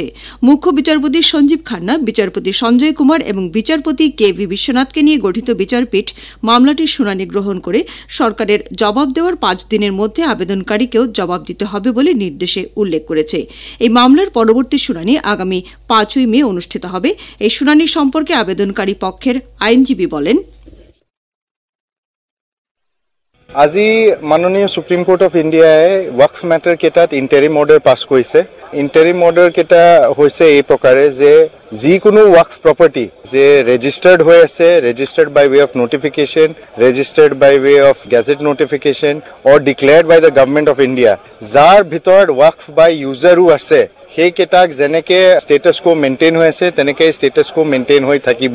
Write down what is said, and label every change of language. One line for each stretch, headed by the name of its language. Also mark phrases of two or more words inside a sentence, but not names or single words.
Bangla: মুখ্য বিচারপতি সঞ্জীব খান্না, বিচারপতি সঞ্জয় কুমার এবং বিচারপতি KV বিশ্বনাথকে নিয়ে গঠিত বিচারপীঠ মামলাটির শুনানি গ্রহণ করে সরকারের জবাব দেওয়ার ৫ দিনের মধ্যে আবেদনকারীকেও জবাব দিতে হবে বলে নির্দেশে উল্লেখ করেছে। এই মামলার পরবর্তী শুনানি আগামী ৫ই মে অনুষ্ঠিত হবে। এই শুনানি সম্পর্কে আবেদনকারী পক্ষের আইনজীবী বলেন,
Assamese: আজি মাননীয় সুপ্রিম কোর্ট অফ ইণ্ডিয়াই ওয়াকফ মেটাৰ কেইটাত
English: interim order pass
Assamese: কৰিছে।
English: interim order
Assamese: কেইটা হৈছে এই প্ৰকাৰে যে যিকোনো
English: waqf property
Assamese: যে ৰেজিষ্টাৰ্ড হৈ আছে,
English: registered by way of notification, registered by way of gazette notification or declared by the Government of India,
Assamese: যাৰ ভিতৰত
English: waqf by user
Assamese: আছে সেইকেইটাক যেনেকে
English: status quo maintain
Assamese: হৈ আছে তেনেকে
English: status quo maintain
Assamese: হৈ থাকিব।